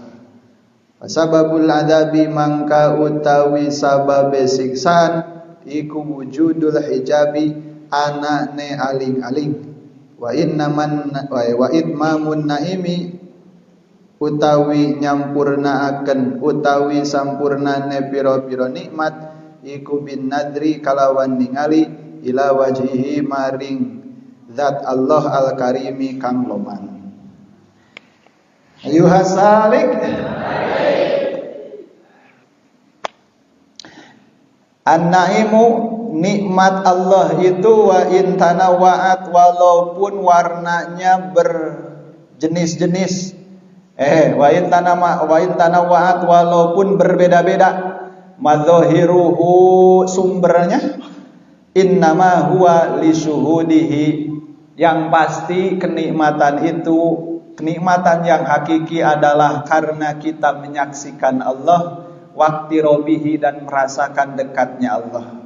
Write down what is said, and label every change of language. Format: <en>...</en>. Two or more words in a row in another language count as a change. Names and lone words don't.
<ar>سبب العذاب</ar> <jv>mangka utawi sababe siksan iku</jv> <ar>وجود الحجاب</ar> <jv>anane aling-aling</jv> <ar>وإتمام النعيم</ar> <jv>utawi nyampurnaaken utawi sampurnane pira-pira nikmat iku</jv> <ar>بالنظر</ar> <jv>kalawan ningali</jv> <ar>إلى وجهه</ar> <jv>maring zat Allah al-karimi kang loman.</jv> <ar>أيها السالك النعيم</ar> <id>nikmat Allah itu</id> <ar>وإن تنوعت walaupun</ar> <id>warnanya berjenis-jenis</id> <ar>وإن تنوعت</ar> <id>walaupun berbeda-beda madzahiruhu sumbernya</id> <ar>إنما هو لشهوده</ar> <id>yang pasti kenikmatan itu kenikmatan yang hakiki adalah karena kita menyaksikan Allah</id> <ar>وقت ربه</ar> <id>dan merasakan dekatnya Allah.</id>